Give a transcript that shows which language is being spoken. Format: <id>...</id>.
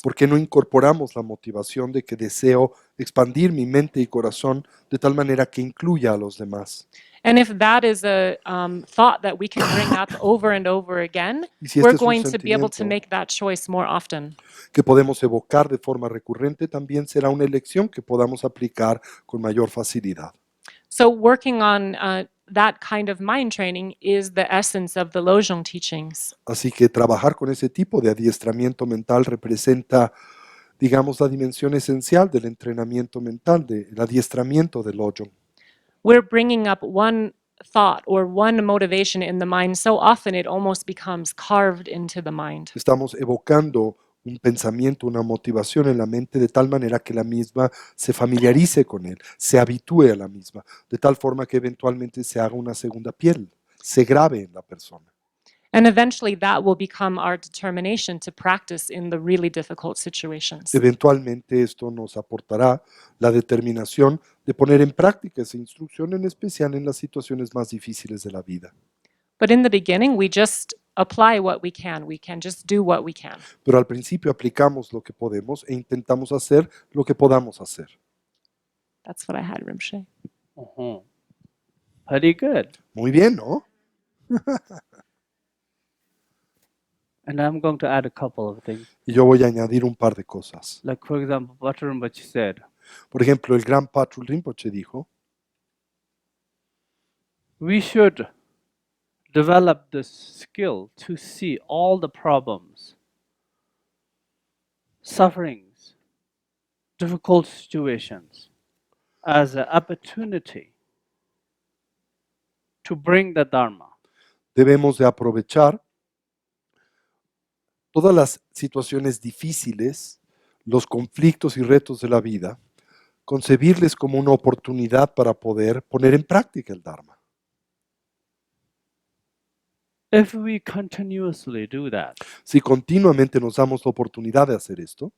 <es>¿Por qué no incorporamos la motivación de que deseo expandir mi mente y corazón de tal manera que incluya a los demás?</es> <en>And if that is a thought that we can bring up over and over again,</en> <es>Y si</es> <en>we're</en> <es>este es un</es> <en>going to be able to</en> <es>sentimiento</es> <en>make that choice more often.</en> <es>que podemos evocar de forma recurrente, también será una elección que podamos aplicar con mayor facilidad.</es> <en>So working on that kind of mind training is the essence of the Lojong teachings.</en> <es>Así que trabajar con ese tipo de adiestramiento mental representa, digamos, la dimensión esencial del entrenamiento mental, del adiestramiento del Lojong.</es> <en>We're bringing up one thought or one motivation in the mind so often it almost becomes carved into the mind.</en> <es>Estamos evocando un pensamiento, una motivación en la mente de tal manera que la misma se familiarice con él, se habitúe a la misma, de tal forma que eventualmente se haga una segunda piel, se grabe en la persona.</es> <en>And eventually that will become our determination to practice in the really difficult situations.</en> <es>Eventualmente esto nos aportará la determinación de poner en práctica esa instrucción, en especial en las situaciones más difíciles de la vida.</es> <en>But in the beginning, we just apply what we can. We can just do what we can.</en> <es>Pero al principio aplicamos lo que podemos e intentamos hacer lo que podamos hacer.</es> <en>That's what I had, Rinpoche. Uh-huh. Pretty good.</en> <es>Muy bien, ¿no?</es> <en>And I'm going to add a couple of things.</en> <es>Y yo voy a añadir un par de cosas.</es> <en>Like, for example, Bhatta Rinpoche said,</en> <es>Por ejemplo, el gran Patrul Rinpoche dijo,</es> <en>we should develop the skill to see all the problems, sufferings, difficult situations as an opportunity to bring the Dharma.</en> <es>debemos de aprovechar todas las situaciones difíciles, los conflictos y retos de la vida, concebirles como una oportunidad para poder poner en práctica el Dharma.</es> <en>If we continuously do that,</en> <es>Si continuamente nos damos la oportunidad de hacer esto,</es>